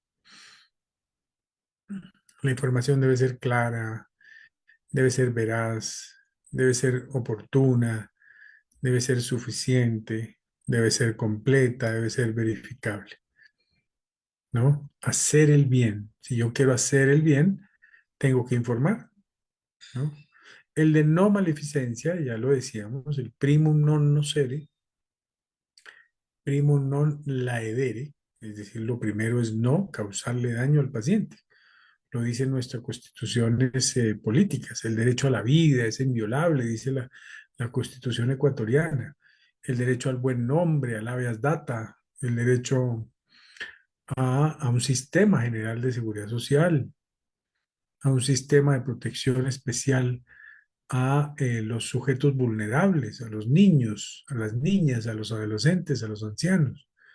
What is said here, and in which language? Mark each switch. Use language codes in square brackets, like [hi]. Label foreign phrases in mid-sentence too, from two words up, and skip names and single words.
[es] La información debe ser clara, debe ser veraz, debe ser oportuna, debe ser suficiente, debe ser completa, debe ser verificable, ¿no? Hacer el bien. Si yo quiero hacer el bien, tengo que informar, ¿no? El de no maleficencia, ya lo decíamos, el [la] primum non nocere, primum non laedere, [es] es decir, lo primero es no causarle daño al paciente. Lo dice nuestras constituciones políticas. El derecho a la vida es inviolable, dice la Constitución ecuatoriana. El derecho al buen nombre, al [la] habeas data, [es] el derecho a un sistema general de seguridad social, a un sistema de protección especial a los sujetos vulnerables, a los niños, a las niñas, a los adolescentes, a los ancianos.